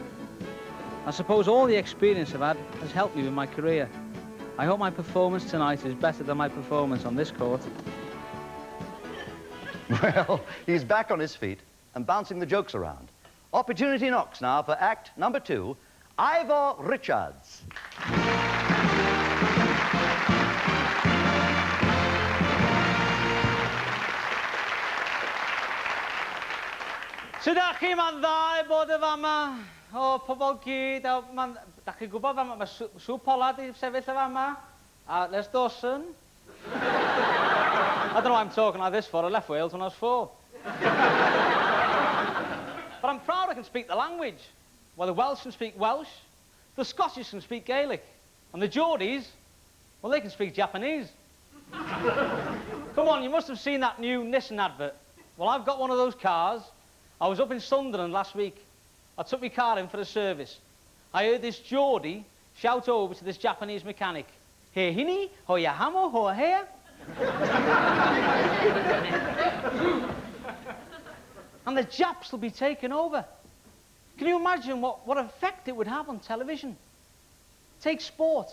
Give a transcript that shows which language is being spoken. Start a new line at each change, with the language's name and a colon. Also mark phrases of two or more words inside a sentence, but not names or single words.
English: I suppose all the experience I've had has helped me with my career. I hope my performance tonight is better than my performance on this court. Well, he's back on his feet and bouncing the jokes around. Opportunity knocks now for act number 2, Ivor Richards.
Welsh: Sut ydych chi, ma'n dda I bod y fama? O, pobl gyd, da chi'n gwybod fama, mae Sŵ Pollard i sefyll y fama, a Les Dawson.
English: I don't know why I'm talking like this for. I left Wales when I was 4. But I'm proud I can speak the language. Well, the Welsh can speak Welsh, the Scottish can speak Gaelic, and the Geordies, well, they can speak Japanese. Come on, you must have seen that new Nissan advert. Well, I've got one of those cars. I was up in Sunderland last week. I took my car in for a service. I heard this Geordie shout over to this Japanese mechanic, "He hini, ho ya hamo, ho here." And the Japs will be taken over. Can you imagine what effect it would have on television? Take sport.